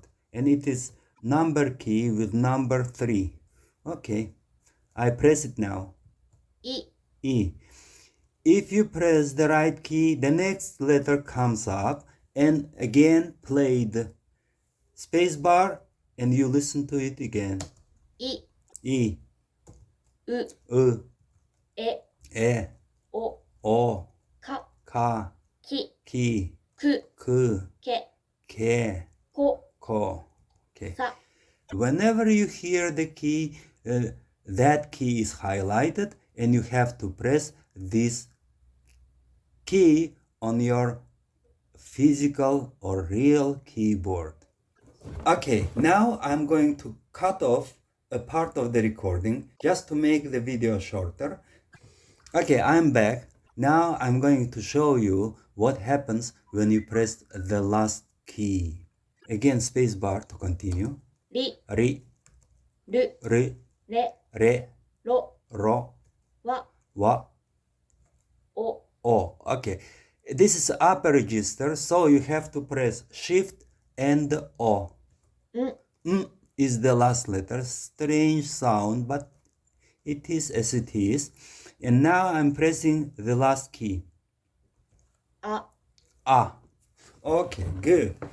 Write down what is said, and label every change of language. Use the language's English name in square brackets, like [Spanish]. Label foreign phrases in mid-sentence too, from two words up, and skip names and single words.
[English] And it is number key with number 3. Okay, I press it now. E. If you press the right key, the next letter comes up and again played. Space bar and you listen to it again. E. U. E. O. Ka. Ki. Ku. Ke. Ko. Okay. Whenever you hear the key, that key is highlighted and you have to press this key on your physical or real keyboard. Okay, now I'm going to cut off a part of the recording just to make the video shorter. Okay, I'm back. Now I'm going to show you what happens when you press the last key. Again, space bar to continue. Ri. Ri. Re. Ro. Wa. O. Okay, this is upper register, so you have to press Shift and O. Is the last letter. Strange sound, but it is as it is. And now I'm pressing the last key. A. Okay, good.